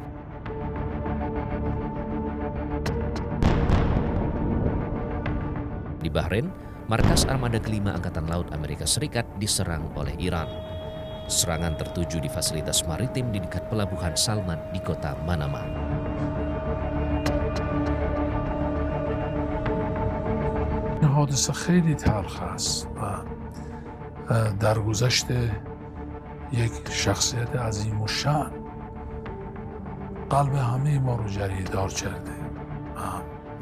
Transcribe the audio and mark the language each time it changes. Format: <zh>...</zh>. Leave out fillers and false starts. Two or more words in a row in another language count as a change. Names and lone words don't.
<id>Di Bahrain, markas armada kelima Angkatan Laut Amerika Serikat diserang oleh Iran. Serangan tertuju di fasilitas maritim di dekat pelabuhan Salman di kota Manama.</id> <fa>حادثه خیلی تلخ است و در گذشته یک شخصیت عظیم و شأن قلب همه ما رو جریدار کرده.</fa>